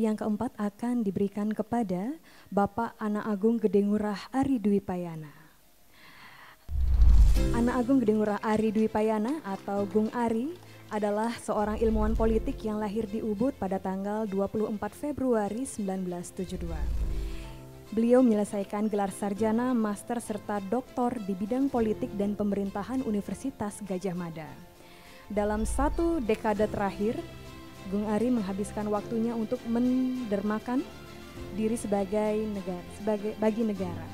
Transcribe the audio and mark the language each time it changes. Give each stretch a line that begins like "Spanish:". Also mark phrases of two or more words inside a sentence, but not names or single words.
Indonesian: yang keempat akan diberikan kepada Bapak Anak Agung Gede Ngurah Ari Dwi Payana. Anak Agung Gede Ngurah Ari Dwi Payana atau Gung Ari adalah seorang ilmuwan politik yang lahir di Ubud pada tanggal 24 Februari 1972. Beliau menyelesaikan gelar sarjana, master serta doktor di bidang politik dan pemerintahan Universitas Gadjah Mada. Dalam satu dekade terakhir, Gung Ari menghabiskan waktunya untuk mendermakan diri bagi negara.